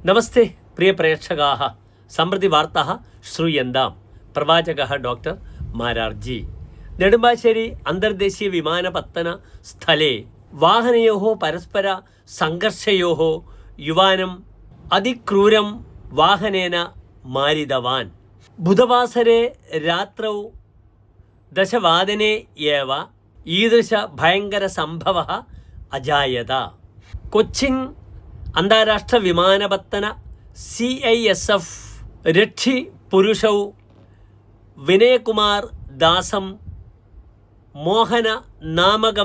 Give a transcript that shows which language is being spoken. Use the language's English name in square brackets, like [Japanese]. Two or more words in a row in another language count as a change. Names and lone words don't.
[Sanskrit] നമസ്തേ പ്രിയ പ്രേക്ഷകാः सम्प्रति वार्ताः श्रूयन्ताम् प्रवाचकः डॉक्टर मारार्जी നെടുമ്പാശ്ശേരി അന്തർദേശീയ വിമാനപത്തന സ്ഥലേ വാഹനയോः परस्पर സംഘർഷയോः യുവാനം അതിക്രൂരം വാഹനേന മാരിതവാൻ ബുധവാസരെ രാത്രौ 10:00 एव ईदृश भयंकर संभवः अजायत कोचिन अंताराष्ट्र विमानपत्तन CISF रक्षि पुरुषौ विनयकुमार दासं मोहन नामकं